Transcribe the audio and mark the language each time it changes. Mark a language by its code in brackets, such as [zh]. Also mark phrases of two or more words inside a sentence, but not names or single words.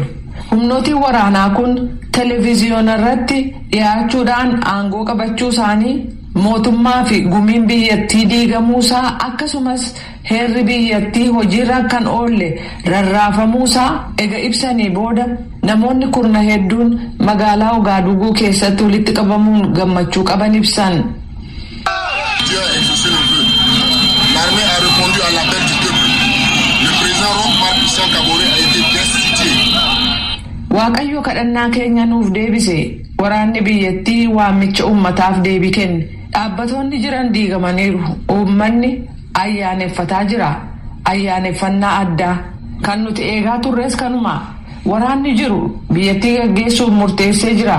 [om] Humnootiin waraanaa kun televiziyoona irratti dhiyaachuudhaan aangoo qabachuu isaanii mootummaa fi gumiin biyyattii diigamuusaa akkasumas heerri biyyattii hojiirra kan oolle rarraafamuusaa ega ibsanii booda namoonni kurna hedduun magaalaa Ogaaduguu keessatti walitti qabamuun gammachuu qaban ibsan. [fr] L'armée a répondu à l'appel du peuple. Le président Roch Marc Christian Kaboré a été destitué. [om] Waaqayyo kadhannaa keenya nuuf deebise. Waraanni biyyattii waamicha uummataaf deebii kenne. Dhaabbattoonni jiran diigamaniiru. Uummanni ayyaaneffataa jira. Ayyaaneffannaa addaa kan nuti eegaa turres kanuma. Waraanni jiru biyyattii gaggeessuuf murteessee jira.